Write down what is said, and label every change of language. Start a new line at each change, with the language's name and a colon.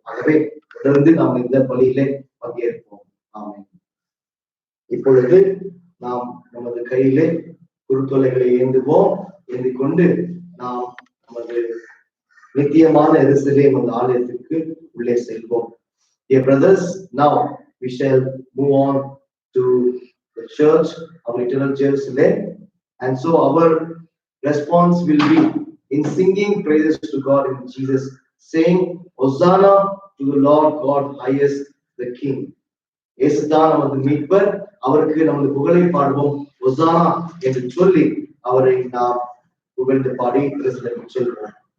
Tamil: ஆகவே தொடர்ந்து நாம் இந்த பணியிலே பங்கேற்போம். ஆமென். இப்பொழுது நாம் நமது கையிலே குருத்தொலைகளை ஏந்துவோம். ஏந்தி கொண்டு நாம் நமது நித்தியமான எருசலேம் அந்த ஆலயத்திற்கு உள்ளே செல்வோம்.
English: Dear brothers, now we shall move on to the church of eternal Jerusalem, and so our response will be in singing praises to God in Jesus, saying, Hosanna to the Lord God highest, the King.
Tamil: இயேசுதான் நமது மீட்பர், அவருக்கு நமது புகழை பாடுவோம், ஹொசானா என்று சொல்லி அவரை நாம் புகழ்ந்து பாடி எருசலேமுக்கு செல்வோம்.